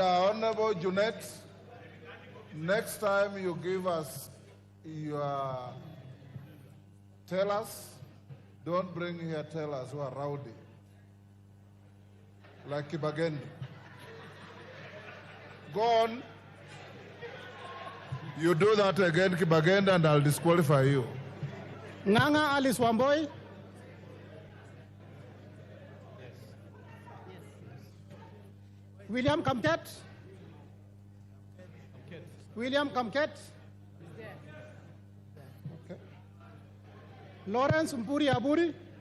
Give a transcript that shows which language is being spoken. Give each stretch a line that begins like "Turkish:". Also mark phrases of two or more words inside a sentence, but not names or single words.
English: Honorable Junet, next time you give us your tellers, don't bring here tellers who are rowdy, like Kibagendi. Go on. You do that again, Kibagenda, and I'll disqualify you. Nganga Alice Wamboi. William Kamket. William Kamket. Okay. Lawrence Mpuri Aburi.